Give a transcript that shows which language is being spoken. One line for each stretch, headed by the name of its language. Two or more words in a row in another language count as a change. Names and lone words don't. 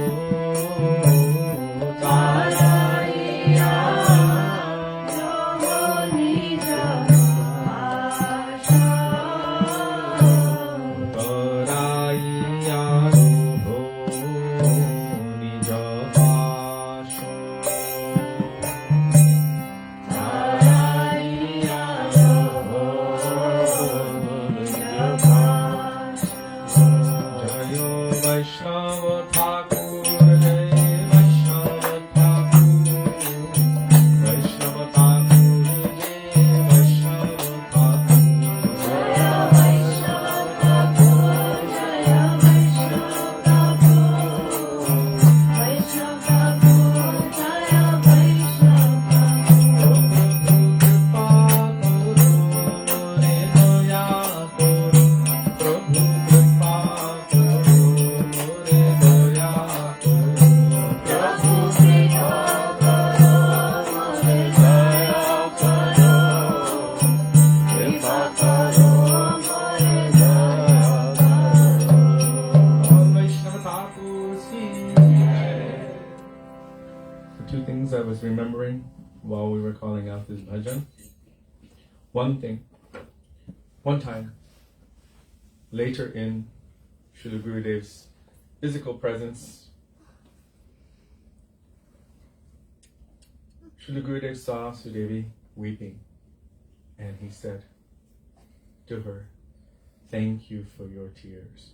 Bangla: তারিয়া রহ নিজ পাশ তারিয়া রহ নিজ পাশ তারিয়া রহ নিজ পাশ জয় বৈষ্ণব ঠাকুর জয় বৈষ্ণব ঠাকুর বৈষ্ণব ঠাকুর জয় বৈষ্ণব ঠাকুর জয় বৈষ্ণব ঠাকুর জয় বৈষ্ণব ঠাকুর বৈষ্ণব ঠাকুর জয় বৈষ্ণব ঠাকুর প্রভু কৃপা করো মোরে দয়া করো প্রভু কৃপা করো মোরে দয়া করো কৃপা করো মোরে দয়া করো
English: All Vaishnava Thakurs
Hindi: की जय.
English: The two things I was remembering while we were calling out this bhajan. One time, later in Srila Gurudev's physical presence, Srila Gurudev saw Sudevi weeping, and he said to her, "Thank you for your tears."